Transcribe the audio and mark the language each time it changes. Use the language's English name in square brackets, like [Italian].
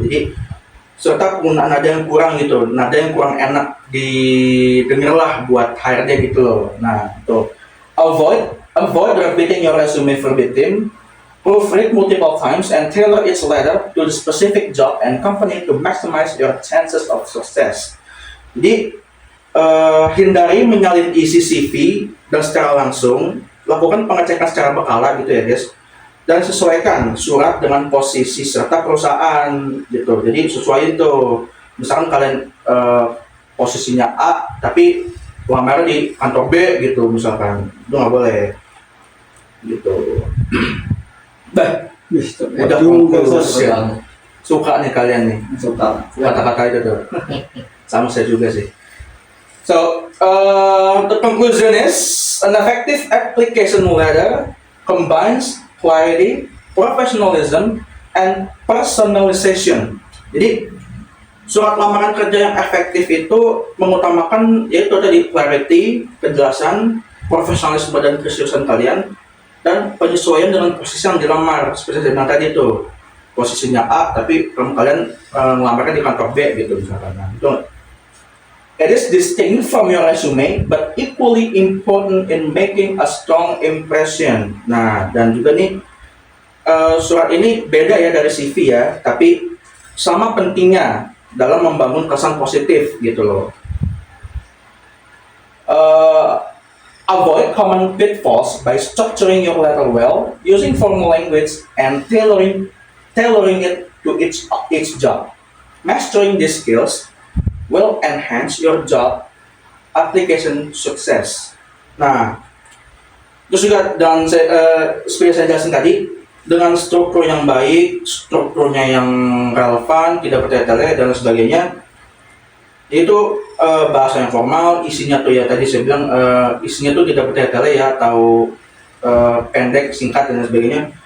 [Indonesian] Jadi serta penggunaan nada yang kurang gitu, nada yang kurang enak didengar lah buat HRD gitu loh. Nah itu [English] avoid repeating your resume verbatim. Proofread multiple times and tailor each letter to the specific job and company to maximize your chances of success. [Indonesian] Jadi hindari menyalin isi CV dan secara langsung, lakukan pengecekan secara berkala gitu ya guys, dan sesuaikan surat dengan posisi serta perusahaan gitu. Jadi sesuaiin tuh, misalkan kalian posisinya A tapi lamar di kantor B gitu misalkan, itu nggak boleh gitu. Bah, udah konklusi ya. Suka nih kalian nih, Suka. kata-kata itu tuh. Sama saya juga sih. [English] So, the conclusion is an effective application letter combines clarity, professionalism, and personalization. [Indonesian] Jadi, surat lamaran kerja yang efektif itu mengutamakan yaitu tadi clarity, kejelasan, profesionalisme dan keseriusan kalian, dan penyesuaian dengan posisi yang dilamar. Seperti saya bilang tadi itu, posisinya A tapi kalian ngelamarnya di kantor B gitu misalkan. Nah, itu [English] it is distinct from your resume but equally important in making a strong impression. [Indonesian] Nah, dan juga nih surat ini beda ya dari CV ya, tapi sama pentingnya dalam membangun kesan positif gitu loh. [English] Avoid common pitfalls by structuring your letter well, using formal language, and tailoring it to each job. Mastering these skills will enhance your job application success. [Indonesian] Nah, terus juga dan seperti saya jelasin tadi, dengan struktur yang baik, strukturnya yang relevan, tidak bertele-tele dan sebagainya, itu bahasa yang formal, isinya tuh ya tadi saya bilang isinya tuh tidak bertele-tele ya, atau pendek, singkat dan sebagainya.